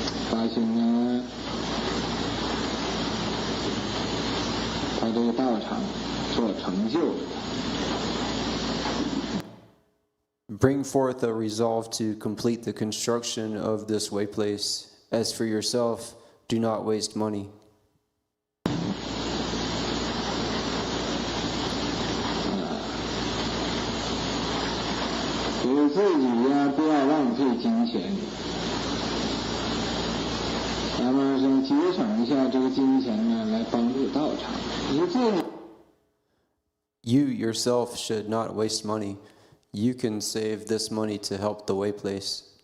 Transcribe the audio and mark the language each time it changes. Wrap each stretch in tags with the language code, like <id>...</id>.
<zh>发心呢，他这个道场做成就了。</zh> <en>Bring forth a resolve to complete the construction of this way place. As for yourself, do not waste money.</en> <zh>给自己呀，不要浪费金钱。咱们是节省一下这个金钱呢，来帮助道场。你自己</zh> <en>You yourself should not waste money. You can save this money to help the way place.</en>